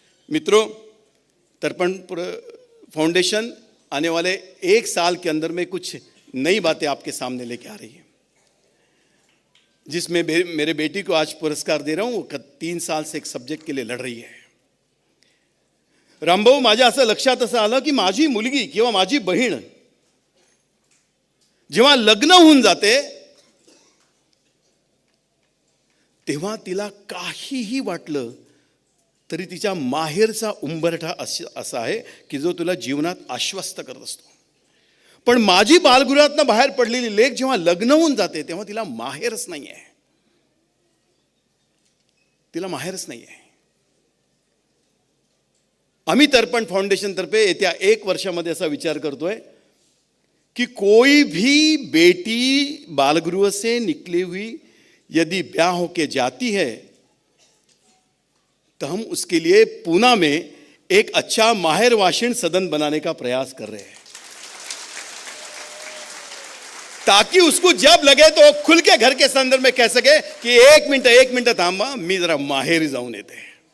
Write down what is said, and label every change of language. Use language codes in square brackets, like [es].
[hi] मित्रों, तर्पण फाउंडेशन आने वाले 1 साल के अंदर में कुछ नई बातें आपके सामने लेके आ रही है, जिसमें मेरे बेटी को आज पुरस्कार दे रहा हूं। वो 3 साल से एक सब्जेक्ट के लिए लढ रही है। [mr] रामभाऊ, माझ्या असं लक्षात असं आलं की माझी मुलगी किंवा माझी बहीण जेव्हा लग्न होऊन जाते तेव्हा तिला काहीही वाटलं तरी तिच्या माहेरचा उंबरठा असा आहे की जो तुला जीवनात आश्वस्त करत असतो। पण माझी बालगृहातनं बाहेर पडलेली लेक जेव्हा लग्न होऊन जाते तेव्हा तिला माहेरच नाही आहे, तिला माहेरच नाही आहे। आम्ही तर्पण फाउंडेशन तर्फे येत्या 1 वर्षामध्ये असा विचार करतोय [hi] कि कोई भी बेटी बालगृह से निकली हुई यदि ब्याह होके जाती है तो हम उसके लिए पूना में एक अच्छा माहिर वाशिण सदन बनाने का प्रयास कर रहे हैं, ताकि उसको जब लगे तो खुल के घर के संदर्भ में कह सके कि एक मिनट [mr] थांबा, मी जरा माहेरी जाऊन येते।